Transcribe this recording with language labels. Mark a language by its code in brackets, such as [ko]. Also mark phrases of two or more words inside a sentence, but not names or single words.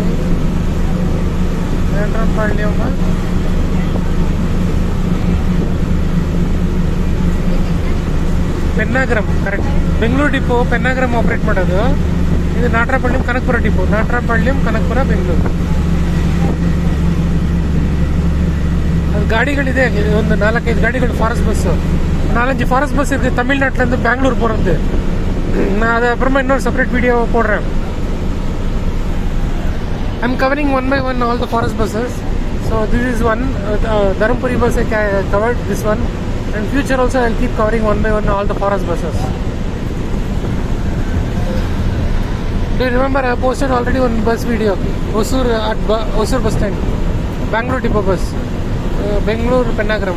[kn] ನಾಟ್ರಾಂಪಳ್ಳಿ ಪೆನ್ನಾಗ್ರಮ್, ಕರೆಕ್ಟ್. ಬೆಂಗಳೂರು ಡಿಪೋ ಪೆನ್ನಾಗ್ರಮ್ ಆಪ್ರೇಟ್ ಮಾಡೋದು. ಇದು ನಾಟ್ರಾಂಪಳ್ಳಿ ಕನಕಪುರ ಡಿಪೋ. ನಾಟ್ರಾಂಪಳ್ಳಿ ಕನಕಪುರ ಬೆಂಗಳೂರು. ಅದು ಗಾಡಿಗಳಿದೆ, ಒಂದು 4-5 ಗಾಡಿಗಳು [en] forest bus, [ta] 4-5 ஃபாரஸ்ட் பஸ் இருக்குது தமிழ்நாட்டிலேருந்து பெங்களூர் போகிறது. நான் அதை அப்புறமா இன்னொரு செப்பரேட் வீடியோ போடுறேன். [en] I'm covering one by one all the forest buses. So this is one, Dharmapuri bus I covered this one, and future also I'll keep covering one by one all the forest buses. Do you remember I posted already one bus video, Hosur at Hosur bus stand, Bangalore Tipo bus, Bangalore Pennagaram.